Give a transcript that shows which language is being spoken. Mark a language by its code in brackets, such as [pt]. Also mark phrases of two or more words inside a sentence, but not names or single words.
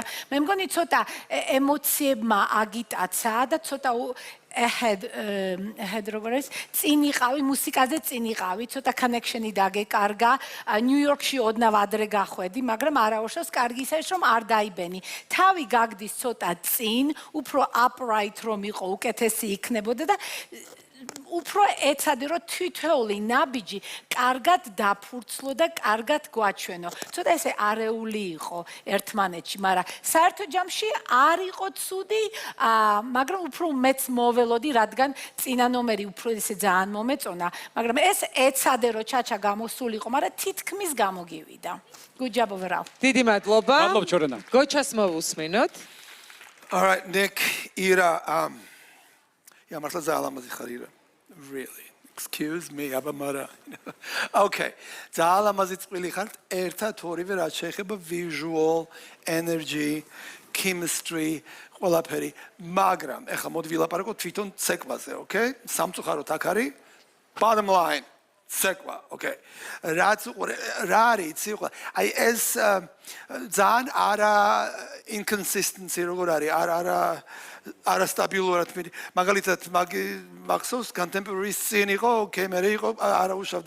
[ka] მე მგონი ცოტა ემოციებმა აგიტაცა და ცოტა ahead როგორ არის წინ იყავი მუსიკაზე წინ იყავი ცოტა connection-ი დაგეკარგა ნიუ-იორკში ოდნავ ადრე გახვედი მაგრამ არაუშავს კარგი ის არის რომ არ დაიბენი თავი გაგდის ცოტა წინ უფრო upright რომ იყო უკეთესი იქნებოდა და უფრო ეცადე რომ თითოეული ნაბიჯი კარგად დაფურცლო და კარგად გვაჩვენო. ცოტა ესე არეული იყო ერთმანეთში, მაგრამ საერთო ჯამში არ იყო ცუდი, მაგრამ უფრო მეც მოველოდი, რადგან წინა ნომერი უფრო ესე ძალიან მომეწონა, მაგრამ ეს ეცადე რომ ჩაჩა გამოსულიყო, მაგრამ თითქმის გამოგივიდა. [en] Good job overall. [ka] დიდი მადლობა. მადლობა ჩორენა. გოჩას მოვუსმინოთ. [en] All right, Nick, Ira, yeah, [ka] მართლა ძალიან ლამაზი ხარ ირა. [en] Really. Excuse me, [ka] აბამარა. Okay. ძალიან ლამაზი წყვილი ხარ. ერთად ორივე რაც შეეხება [en] visual, energy, chemistry, [ka] ყველაფერი. მაგრამ ეხლა მოდი ვილაპარაკო თვითონ ცეკვაზე, okay? სამწუხაროდ აქ არის bottom line. ცეკვა, okay. რაც რა არის, იცი, აი ეს ძალიან არა inconsistency როგორ არის, არასტაბილურად მაგალითად მახსოვს [en] contemporary scene [ka] იყო, კემერი იყო, არაუშავდა.